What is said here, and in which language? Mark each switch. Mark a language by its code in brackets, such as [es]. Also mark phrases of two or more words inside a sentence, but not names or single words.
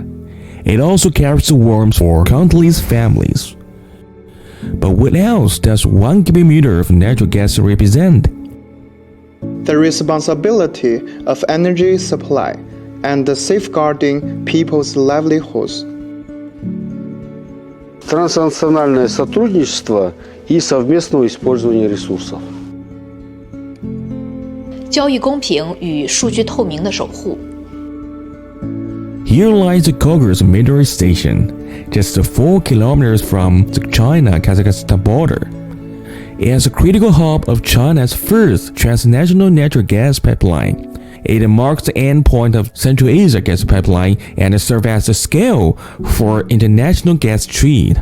[en] It also carries the warmth for countless families. But what else does 1 cubic meter of natural gas represent? The responsibility of energy supply and safeguarding people's livelihoods. [ru] Транснациональное сотрудничество и совместного использования ресурсов. [zh] 交易公平与数据透明的守护。 [en] Here lies the Kogurs military station, just 4 kilometers from the China-Kazakhstan border. It is a critical hub of China's first transnational natural gas pipeline. It marks the end point of Central Asia gas pipeline and serves as a scale for international gas trade.